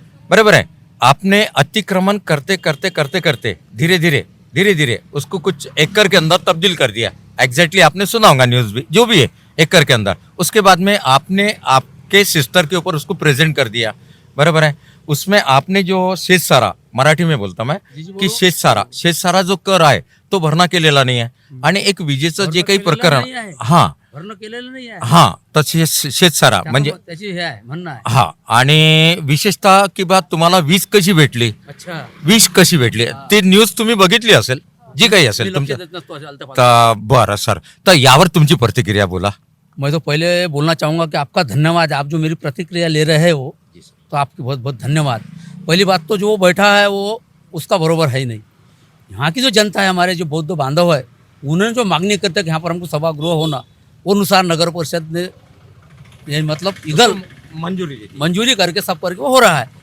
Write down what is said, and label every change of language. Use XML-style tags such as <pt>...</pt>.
<hi>बराबर है आपने अतिक्रमण करते करते करते करते धीरे धीरे उसको कुछ एकड़ के अंदर तब्दील कर दिया एग्जैक्टली आपने सुना होगा न्यूज़ भी जो भी है एकड़ के अंदर उसके बाद में आपने आपके सिस्टर के ऊपर उसको प्रेजेंट कर दिया बराबर है उसमें आपने जो शेष सारा मराठी में बोलता मैं की शेष सारा जो कर आहे तो</hi> <mr>भरणा केलेला नाही आहे आणि एक विजेचं जे काही प्रकरण हा भरणं केलेलं नाही आहे हा तर शेत सारा म्हणजे त्याची हे आहे म्हणणं आहे हा आणि विशेषतः की बा तुम्हाला वीज कशी भेटली अच्छा वीज कशी भेटली ते न्यूज तुम्ही बघितली असेल जी काही असेल तुमच्या तर बरं सर तर यावर तुमची प्रतिक्रिया बोला।</mr> <hi>मैं तो पहले बोलना चाहूँगा कि आपका धन्यवाद आप जो मेरी प्रतिक्रिया ले रहे हो तो आपकी बहुत बहुत धन्यवाद। पहली बात तो जो वो बैठा है वो उसका बरोबर है ही नहीं। यहाँ की जो जनता है हमारे जो बौद्ध बांधव है उन्होंने जो मांगनी करते कि यहाँ पर हमको सभागृह होना वो अनुसार नगर परिषद ने ये मतलब इधर मंजूरी करके सब करके वो हो रहा है।</hi>